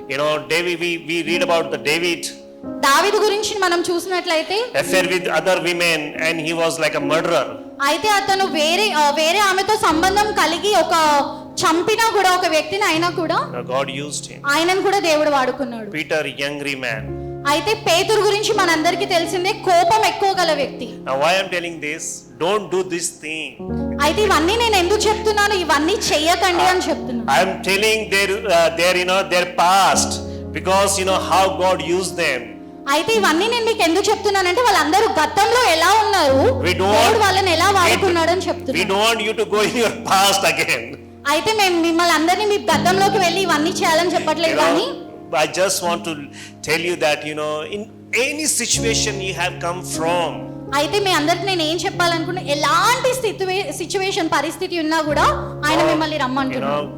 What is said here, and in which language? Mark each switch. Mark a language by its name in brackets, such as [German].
[English] You know, David, we read about the David. [Telugu] దావీదు గురించి మనం చూసినట్లయితే [English] affair with other women and he was like a murderer. [Telugu] అయితే అతను వేరే ఆమెతో సంబంధం కలిగి చంపినా కూడా ఒక వ్యక్తిని అయినా కూడా [English] God used him. [Telugu] ఆయనను కూడా దేవుడు వాడుకున్నాడు. [English] Peter, angry man. [Telugu] అయితే పేతురు గురించి మనందరికీ తెలిసిందే, కోపం ఎక్కువ గల వ్యక్తి. [English] Now why I'm telling this, don't do this thing. [Telugu] అయితే ఇవన్నీ నేను ఎందుకు చెప్తున్నాను, ఇవన్నీ చెయ్యకండి అని చెప్తున్నాను. [English] I'm telling their past, because how God used them. [Telugu] అయితే ఇవన్నీ నేను మీకు ఎందుకు చెప్తున్నానంటే వాళ్ళందరూ గతంలో ఎలా ఉన్నారు, దేవుడు వాళ్ళని ఎలా వాడుకున్నాడు అని చెప్తున్నాను. [English] We don't want you to go in your past again. [Telugu] అయితే మేము మిమ్మల్ని అందరినీ మీ గతంలోకి వెళ్ళి ఇవన్నీ చేయాలని చెప్పట్లేదు, కానీ [English] I just want to tell you that in any situation you have come from. [Telugu] అయితే మీ అందరికి నేను ఏం చెప్పాలనుకున్నా, ఎలాంటి సిచ్యువేషన్ పరిస్థితి ఉన్నా కూడా ఆయన మిమ్మల్ని రమ్మంటున్నాడు.